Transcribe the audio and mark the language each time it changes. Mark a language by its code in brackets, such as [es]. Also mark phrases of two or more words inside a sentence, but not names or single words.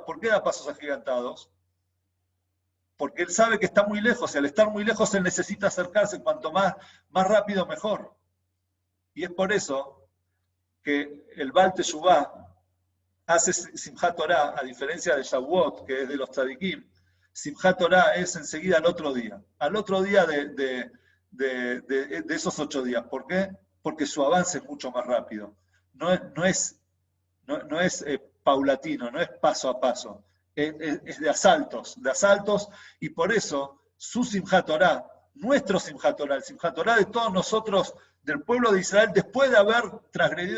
[es] ¿Por qué da pasos agigantados? Porque él sabe que está muy lejos, y al estar muy lejos él necesita acercarse, cuanto más rápido mejor. Y es por eso que el Baal Teshuvá hace Simchat Torah, a diferencia de Shavuot, que es de los tzadikim. Simchat Torah es enseguida al otro día de esos 8 días. ¿Por qué? Porque su avance es mucho más rápido. No es paulatino, no es paso a paso. Es de asaltos, y por eso su Simchat Torah, nuestro Simchat Torah, el Simchat Torah de todos nosotros, del pueblo de Israel, después de haber transgredido